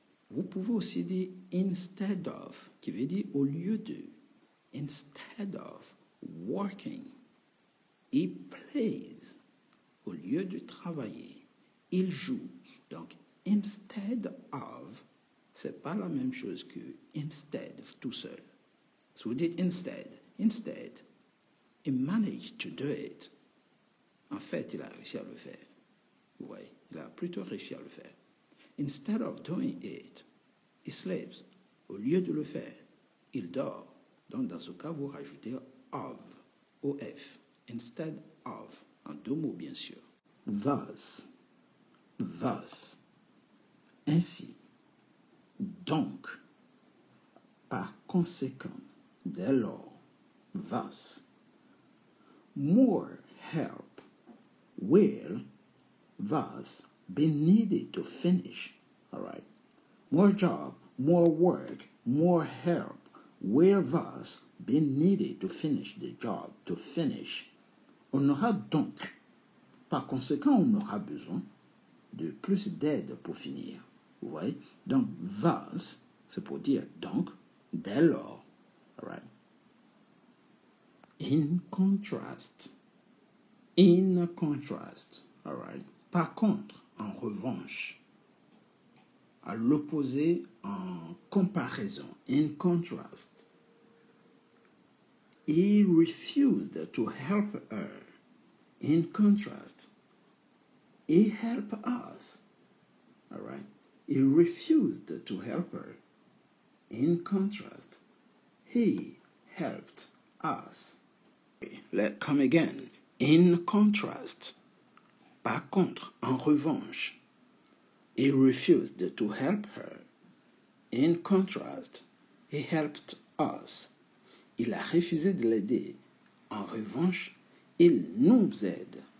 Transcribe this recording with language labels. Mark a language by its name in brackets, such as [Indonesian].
[French] Vous pouvez aussi dire instead of, qui veut dire au lieu de. [English] Instead of working, he plays. [French] Au lieu de travailler, il joue. Donc, instead of, c'est pas la même chose que instead, tout seul. Si vous dites [English] instead, he managed to do it. [French] En fait, il a réussi à le faire. Oui, il a plutôt réussi à le faire. [English] Instead of doing it, he sleeps. [French] Au lieu de le faire, il dort. Donc, dans ce cas, vous rajoutez of, of, instead of, en deux mots, bien sûr. Thus, ainsi, donc, par conséquent, dès lors, thus. [English] More help will thus be needed to finish. All right. More job, more work, more help will thus be needed to finish the job, to finish. [French] On aura donc, par conséquent, on aura besoin de plus d'aide pour finir. Vous voyez? Donc, thus, c'est pour dire donc, dès lors. [English] All right. In contrast, all right. [French] Par contre, en revanche, à l'opposé, en comparaison, in contrast, he refused to help her. [English] In contrast, he helped us. All right. He refused to help her. In contrast, he helped us. Let's come again. In contrast, [French] par contre, en revanche, [English] he refused to help her. In contrast, he helped us. [French] Il a refusé de l'aider. En revanche, il nous aide.